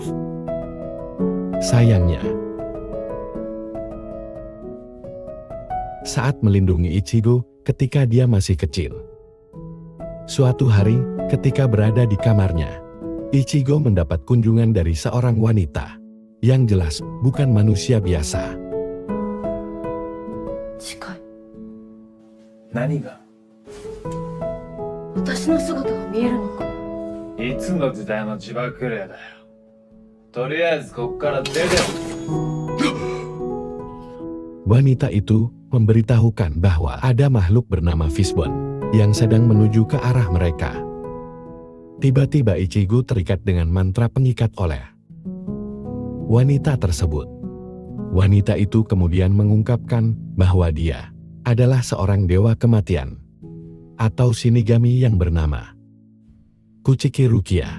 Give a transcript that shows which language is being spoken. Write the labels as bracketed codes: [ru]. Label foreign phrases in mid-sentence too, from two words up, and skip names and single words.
[id] Sayangnya, saat melindungi Ichigo ketika dia masih kecil, suatu hari ketika berada di kamarnya, Ichigo mendapat kunjungan dari seorang wanita yang jelas bukan manusia biasa. [ja] 近い。何が？私の姿が見えるのか。いつの時代の自爆霊だよ。とりあえずこっから出てろ。 [id] Wanita itu memberitahukan bahwa ada makhluk bernama Fishbone yang sedang menuju ke arah mereka. Tiba-tiba Ichigo terikat dengan mantra pengikat oleh wanita tersebut. Wanita itu kemudian mengungkapkan bahwa dia adalah seorang dewa kematian atau shinigami yang bernama Kuchiki Rukia.